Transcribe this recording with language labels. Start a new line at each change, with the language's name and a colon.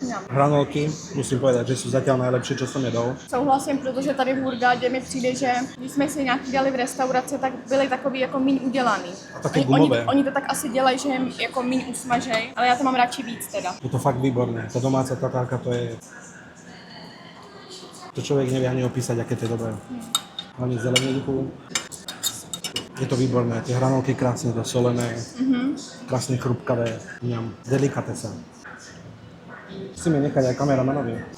Slovak: Hranolky, musím povedať, že sú zatiaľ najlepšie, čo som jedol.
Czech: Souhlasím, protože tady v Hurgadě mi přijde, že když jsme si nějaký dali v restauraci, tak byly takový jako míň udělaný. A taky gumové. Oni to tak asi dělají, že jim jako míň usmažej, ale já to mám radši víc teda.
Slovak: Je to fakt výborné. Tá domáca tatárka, to je... To človek nevie ani opísať, aké to je dobré. Hlavne zeleninku. Je to výborné. Tie hranolky krásne dosolené, krásne chrupkavé. Mňam. Delikatesa. Musíme nechať aj kameramanovi.